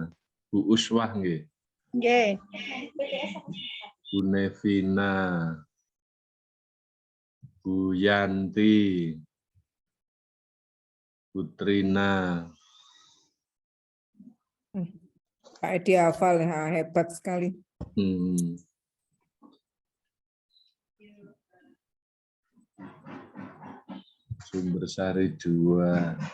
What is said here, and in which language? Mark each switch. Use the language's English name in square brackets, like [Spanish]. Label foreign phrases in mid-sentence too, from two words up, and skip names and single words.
[Indonesian] Bu Uswah nggih. Nggih. Bu Nevina. Bu Yanti. Putrina. Pak Edi hafal ya, hebat sekali. Sumbersari 2.